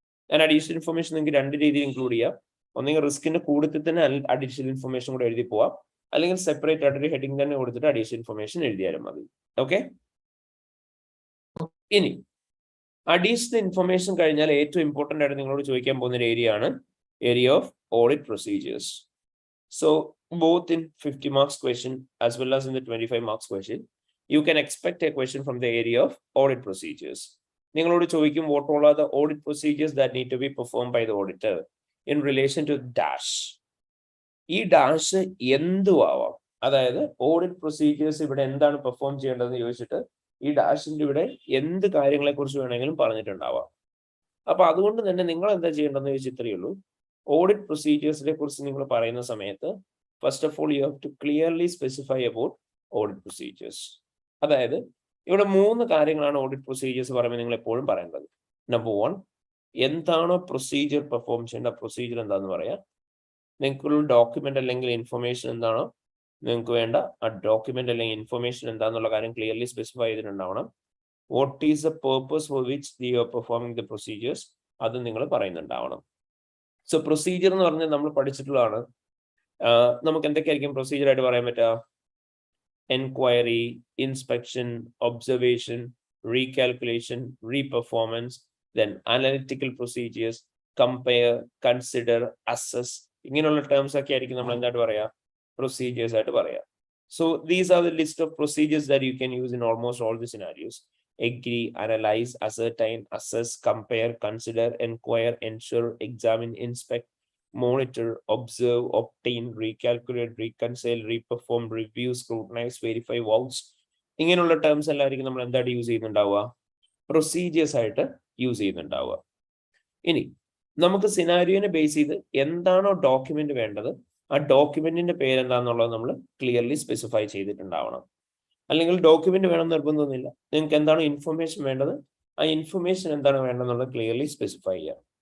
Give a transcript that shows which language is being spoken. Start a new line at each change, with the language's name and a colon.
Malayalam: ഞാൻ additional information നിങ്ങൾക്ക് രണ്ട് രീതിയിൽ ഇൻക്ലൂഡ് ചെയ്യാം. ഒന്നെങ്കിൽ റിസ്കിന്റെ കൂട്ടത്തിൽ തന്നെ അഡീഷണൽ ഇൻഫർമേഷൻ കൂടെ എഴുതി പോവാം, അല്ലെങ്കിൽ സെപ്പറേറ്റ് ആയിട്ടൊരു ഹെഡിങ് തന്നെ കൊടുത്തിട്ട് അഡീഷണൽ ഇൻഫർമേഷൻ എഴുതിയാലും മതി. ഓക്കെ. ഇനി അഡീഷണൽ ഇൻഫർമേഷൻ കഴിഞ്ഞാൽ ഏറ്റവും ഇമ്പോർട്ടന്റ് ആയിട്ട് നിങ്ങളോട് ചോദിക്കാൻ പോകുന്ന ഒരു ഏരിയ ആണ് area of audit procedures.
English: So both in 50 marks question as well as in the 25 marks question, you can expect a question from the area of audit procedures.
Malayalam: നിങ്ങളോട് ചോദിക്കും
English: what all are the audit procedures that need to be performed by the auditor in relation to dash.
Malayalam: ഈ dash എന്തും ആവാം. അതായത് audit procedures ഇവിടെ എന്താണ് perform ചെയ്യേണ്ടതെന്ന് ചോദിച്ചിട്ട് ഈ ഡാഷിന്റെ ഇവിടെ എന്ത് കാര്യങ്ങളെ കുറിച്ച് വേണമെങ്കിലും പറഞ്ഞിട്ടുണ്ടാവാം. അപ്പൊ അതുകൊണ്ട് തന്നെ നിങ്ങൾ എന്താ ചെയ്യേണ്ടതെന്ന് ചോദിച്ചാൽ ഇത്രയേ ഉള്ളൂ. ഓഡിറ്റ് പ്രൊസീജിയേഴ്സിനെ കുറിച്ച് നിങ്ങൾ പറയുന്ന സമയത്ത്
English: First of all you have to clearly specify about audit procedures.
Malayalam: അതായത് ഇവിടെ 3 കാര്യങ്ങളാണ് ഓഡിറ്റ് പ്രൊസീജിയേഴ്സ് പറയുമ്പോൾ നിങ്ങൾ എപ്പോഴും പറയേണ്ടത്. നമ്പർ 1, എന്താണോ പ്രൊസീജിയർ പെർഫോം ചെയ്യേണ്ട പ്രൊസീജിയർ എന്താണെന്ന് പറയാം. നിങ്ങൾക്കുള്ള ഡോക്യുമെന്റ് അല്ലെങ്കിൽ ഇൻഫർമേഷൻ എന്താണോ നിങ്ങൾക്ക് വേണ്ട ആ ഡോക്യുമെന്റ് അല്ലെങ്കിൽ ഇൻഫർമേഷൻ എന്താണെന്നുള്ള കാര്യം clearly specify ചെയ്തിട്ടുണ്ടാവണം.
English: what is the purpose for which you are performing the procedures
Malayalam: അത് നിങ്ങൾ പറയുന്നുണ്ടാവണം. സോ പ്രൊസീജിയർ എന്ന് പറഞ്ഞാൽ നമ്മൾ പഠിച്ചിട്ടുള്ളതാണ്. നമുക്ക് എന്തൊക്കെയായിരിക്കും പ്രൊസീജിയർ ആയിട്ട് പറയാൻ പറ്റുക?
English: enquiry, inspection, observation, recalculation, reperformance, then analytical procedures, compare, consider, assess.
Malayalam: ഇങ്ങനെയുള്ള terms ഒക്കെ ആയിരിക്കും നമ്മൾ എന്തായിട്ട് പറയാ procedures ആയിട്ട് പറയാ.
English: So these are the list of procedures that you can use in almost all the scenarios. Agree, analyze, ascertain, assess, compare, consider, enquire, ensure, examine, inspect, monitor, observe, obtain, recalculate, reconcile, reperform, review, scrutinize, verify, vouch.
Malayalam: ഇങ്ങനെയുള്ള terms എല്ലായിരിക്കും നമ്മൾ എന്തായിട്ട് use ചെയ്യുന്നുണ്ടാവുക procedures ആയിട്ട് use ചെയ്യുന്നുണ്ടാവുക. ഇനി നമുക്ക് സിനാരിയോനെ base ചെയ്ത് എന്താണോ document വേണ്ടത് ആ ഡോക്യുമെന്റിന്റെ പേരെന്താന്നുള്ളത് നമ്മൾ ക്ലിയർലി സ്പെസിഫൈ ചെയ്തിട്ടുണ്ടാവണം. അല്ലെങ്കിൽ ഡോക്യുമെന്റ് വേണം നിർബന്ധമൊന്നുമില്ല. നിങ്ങൾക്ക് എന്താണ് ഇൻഫർമേഷൻ വേണ്ടത് ആ ഇൻഫർമേഷൻ എന്താണ് വേണ്ടതെന്നുള്ളത് ക്ലിയർലി സ്പെസിഫൈ ചെയ്യാം.